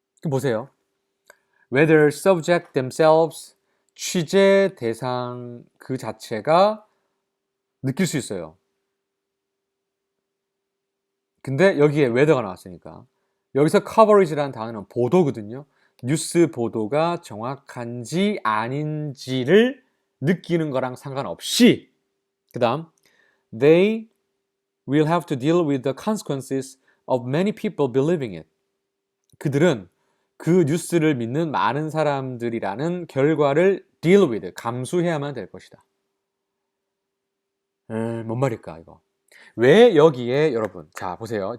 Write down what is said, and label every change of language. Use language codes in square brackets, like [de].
[ko] 보세요. [en] Whether subject themselves, [ko] 취재 대상 그 자체가 느낄 수 있어요. 근데 여기에 whether가 나왔으니까 여기서 coverage라는 단어는 보도거든요. 뉴스 보도가 정확한지 아닌지를 느끼는 거랑 상관없이 그 다음 [en] They will have to deal with the consequences of many people believing it. [ko] 그들은 그 뉴스를 믿는 많은 사람들이라는 결과를 deal with, 감수해야만 될 것이다. 뭔 말일까 이거. 왜 여기에 여러분, 자 보세요.